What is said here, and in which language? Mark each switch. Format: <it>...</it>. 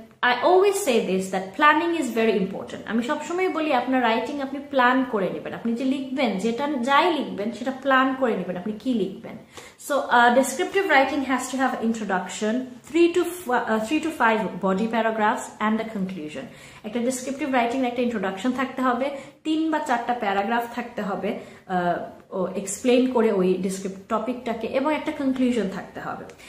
<en>I always say this, that planning is very important.</en> <bn>আমি সবসময় বলি আপনার রাইটিং আপনি প্ল্যান করে নেবেন, আপনি যে লিখবেন যাই লিখবেন সেটা প্ল্যান করে নেবেন আপনি কি লিখবেন।</bn> <en>So descriptive writing has to have introduction, 3 to 5 body paragraphs and a conclusion.</en> <bn>একটা descriptive writing একটা introduction থাকতে হবে, 3 বা 4টা প্যারাগ্রাফ থাকতে হবে এক্সপ্লেইন করে ওই ডেসক্রিপটিভ টপিকটাকে, এবং একটা কনক্লুশন থাকতে হবে।</bn>